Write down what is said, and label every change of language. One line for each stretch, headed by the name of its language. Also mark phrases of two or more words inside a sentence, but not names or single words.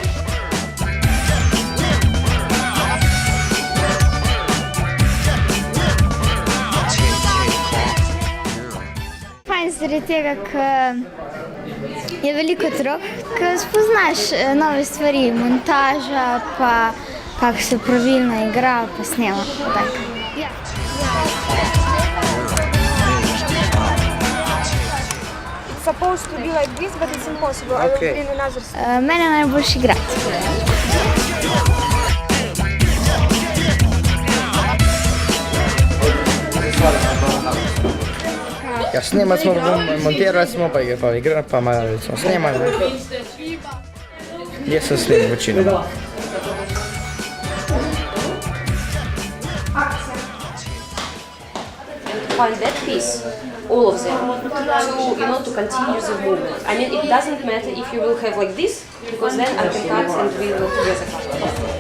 Slovenian: Fajn zaradi tega, ker je veliko otrok, ki spoznaš nove stvari, montaža, pa kako se pravilno igra, pa snema.
English: It's supposed to be like this, but it's impossible. I will bring another step.
Slovenian: Mene je najboljše igrati. Ja, snemali smo, montirali smo, pa igrali, pa malo smo snemali. Jaz sem snemal večino.
English: Find that piece, all of them, to continue the movement. I mean, it doesn't matter if you will have like this, because then I can cut and we will together cut.